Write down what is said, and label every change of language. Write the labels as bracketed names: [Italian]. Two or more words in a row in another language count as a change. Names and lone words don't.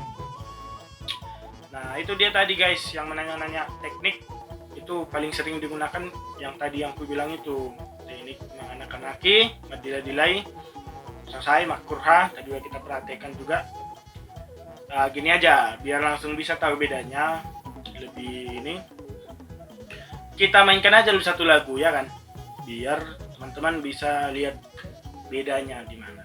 [Indonesian] Nah itu dia tadi guys, yang menanya-nanya teknik itu paling sering digunakan yang tadi yang aku bilang itu, teknik anak-anaki, madila-dilai, sasai, makurha. Tadi kita perhatikan juga. Gini aja biar langsung bisa tahu bedanya lebih ini, kita mainkan aja dulu satu lagu ya kan, biar teman-teman bisa lihat bedanya di mana.